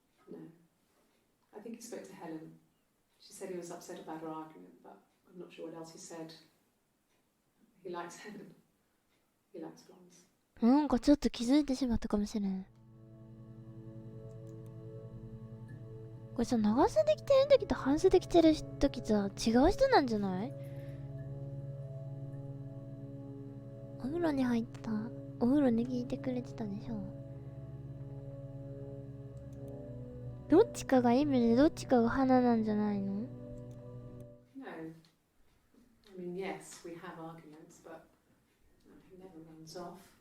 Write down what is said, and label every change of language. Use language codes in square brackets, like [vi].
[en] No. I think he spoke to Helen. She said he was upset about her argument, but I'm not sure what else he said. He likes Helen. He likes blondes. [ja] なんかちょっと気づいてしまったかもしれん。これさ、長袖着てる時と半袖着てる時と違う人なんじゃない？お風呂に入った。お風呂で聞いてくれてたでしょ。どっちかが意味でどっちかが花なんじゃないの？ [en] No. I mean, yes, we have arguments, but he never runs off.